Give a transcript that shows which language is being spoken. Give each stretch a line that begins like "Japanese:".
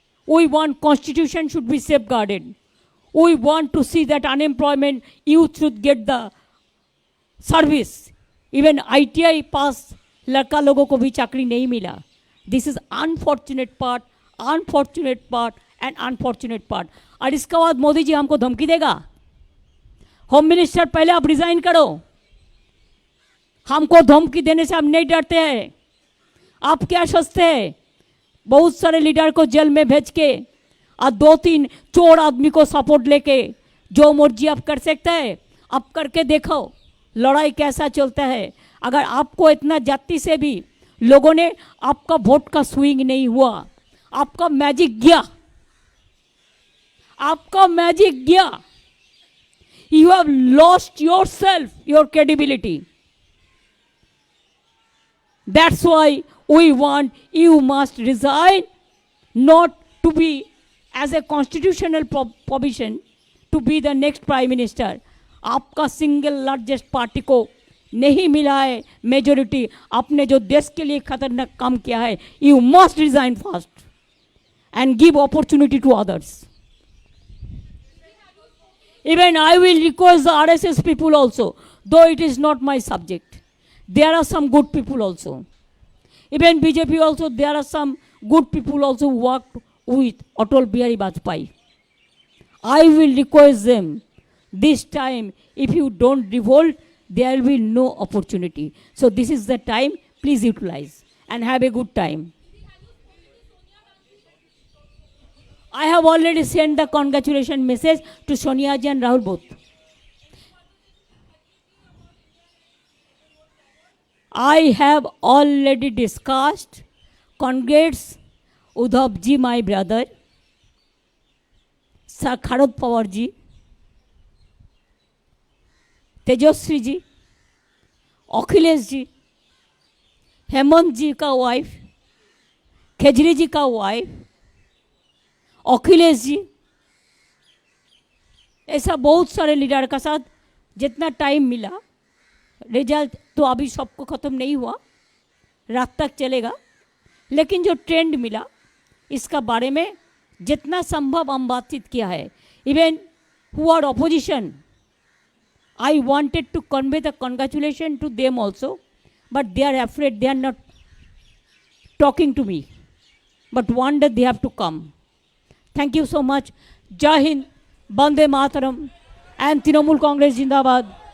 English: We want constitution should be safeguarded. We want to see that unemployment youth should get the service.
Hindi: Even ITI pass लड़का लोगों को भी चाकरी नहीं मिला।
English: This is unfortunate part and unfortunate part.
Hindi: और इसके बाद मोदी जी हमको धमकी देगा, होम मिनिस्टर पहले आप रिजाइन करो। हमको धमकी देने से हम नहीं डरते हैं। आप क्या सोचते हैं, बहुत सारे लीडर को जेल में भेज के और 2-3 चोर आदमी को सपोर्ट लेके जो मर्जी आप कर सकते हैं, आप करके देखो लड़ाई कैसा चलता है। अगर आपको इतना जाति से भी लोगों ने आपका वोट का स्विंग नहीं हुआ, आपका मैजिक गया, आपका मैजिक गया,
English: You have lost yourself, your credibility. That's why we want you must resign, not to be as a constitutional provision to be the next prime minister.
Hindi: आपका सिंगल लार्जेस्ट पार्टी को नहीं मिला है majority, आपने जो देश के लिए खतरनाक काम किया है,
English: you must resign fast and give opportunity to others. Even I will request the RSS people also, though it is not my subject. There are some good people also. Even BJP also, there are some good people also who worked with Atal Bihari Vajpayee. I will request them, this time, if you don't revolt, there will be no opportunity. So this is the time, please utilize and have a good time. I have already sent the congratulation message to Sonia ji and Rahul both. I have already discussed. Congrats Udhav ji, my brother, Sharad Pawar ji, Tejaswi ji, Akhilesh ji, Hemant ji का wife, Kejri ji का wife, Akhilesh ji,
Hindi: ऐसा बहुत सारे leader का साथ जितना time मिला, result तो अभी सबको ख़त्म नहीं हुआ, रात तक चलेगा, लेकिन जो ट्रेंड मिला इसका बारे में जितना संभव हम बातचीत किया है. Even who are opposition,
English: I wanted to convey the congratulation to them also, but they are afraid, they are not talking to me. But one day they have to come. Thank you so much. Jai Hind, Bande Mataram, and Trinamool Congress Jindabad.